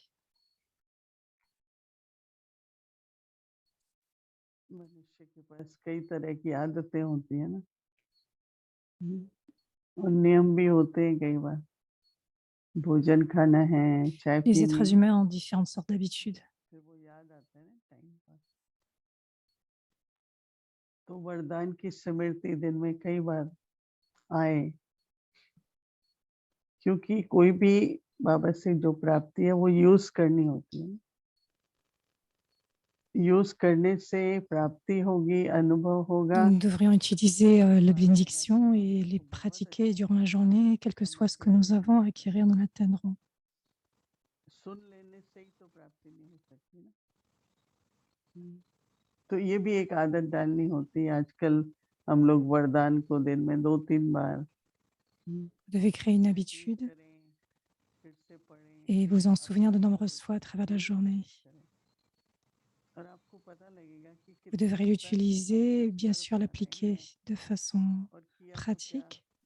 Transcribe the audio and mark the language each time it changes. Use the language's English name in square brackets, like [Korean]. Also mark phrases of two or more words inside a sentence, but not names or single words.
[Hindi] मनुष्य के पास कई तरह की आदतें होती है ना, और नियम भी होते हैं कई बार। भोजन खाना है, चाय [French] Les [Hindi] पीनी [French] êtres [Hindi] है, [French] humains ont différentes sortes d'habitudes. [Hindi] फिर वो याद आता है ना टाइम पर। तो वरदान की स्मृति दिन में कई बार आए, क्योंकि कोई भी बाबा से जो प्राप्ति है वो यूज करनी होती है। यूज करने से प्राप्ति होगी, अनुभव होगा। [French] Nous devrions utiliser la bénédiction et les pratiquer durant la journée, quel que soit ce que nous avons à acquérir, nous l'atteindrons. [Hindi] सुन लेने से ही तो प्राप्ति नहीं हो सकती ना। तो ये भी एक आदत डालनी होती है। आजकल हम लोग वरदान को दिन में 2-3 बार [French] Vous devez créer une habitude et vous en souvenir de nombreuses fois à travers la journée. Vous devrez l'utiliser, bien sûr l'appliquer de façon pratique.